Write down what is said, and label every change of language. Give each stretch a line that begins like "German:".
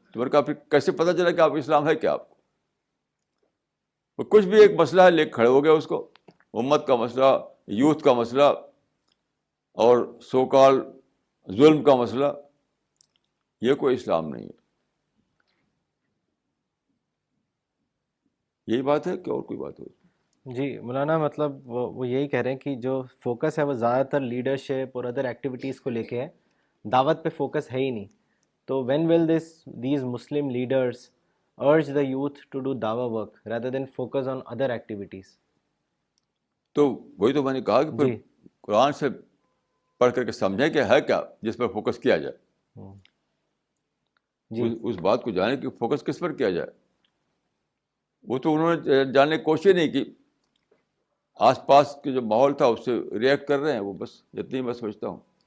Urdu: تو میں نے کہا پھر کیسے پتہ چلا کہ آپ اسلام ہے کیا؟ آپ کو کچھ بھی ایک مسئلہ ہے لے کے کھڑے ہو گئے اس کو، امت کا مسئلہ، یوتھ کا مسئلہ اور سو کال ظلم کا مسئلہ. یہ کوئی اسلام نہیں ہے. یہی بات ہے کہ اور کوئی بات ہو؟ جی مولانا، مطلب وہ یہی کہہ رہے ہیں کہ جو فوکس ہے وہ زیادہ تر لیڈرشپ اور ادر ایکٹیویٹیز کو لے کے ہے، دعوت پہ فوکس ہے ہی نہیں.
English: تو when will these Muslim leaders urge the youth to do dawa work rather than focus on other activities?
Urdu: تو وہی تو میں نے کہا کہ پھر قرآن سے پڑھ کر کے سمجھیں کہ ہے کیا جس پر فوکس کیا جائے. اس بات کو جانے کہ فوکس کس پر کیا جائے. وہ تو انہوں نے جاننے کی کوشش نہیں کی، آس پاس کے جو ماحول تھا اس سے ریئیکٹ کر رہے ہیں وہ، بس اتنی میں سمجھتا ہوں.